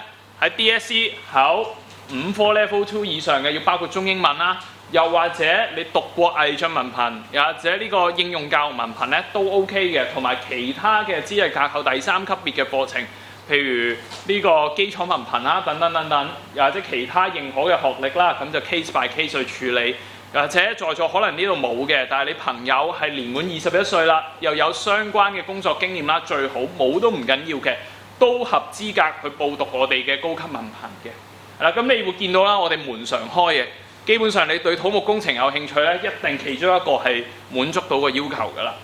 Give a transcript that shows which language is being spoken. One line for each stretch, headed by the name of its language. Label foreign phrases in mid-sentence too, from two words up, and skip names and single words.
Cantonese: 喺 DSE 考5科 Level 2以上嘅，要包括中英文啦。又或者你讀過毅進文憑，又或者呢個應用教育文憑咧都 OK 嘅，同埋其他嘅資歷架構第3級別嘅課程，譬如呢個基礎文憑啦，等等等等，又或者其他認可嘅學歷啦，咁就
English: case by case
Cantonese: 去處理。又或者在座可能呢度冇嘅，但係你朋友係年滿21歲啦，又有相關嘅工作經驗啦，最好冇都唔緊要嘅，都合資格去報讀我哋嘅高級文憑嘅。係啦，咁你會見到啦，我哋門常開嘅。基本上你對土木工程有興趣咧，一定其中一個係滿足到個要求㗎啦。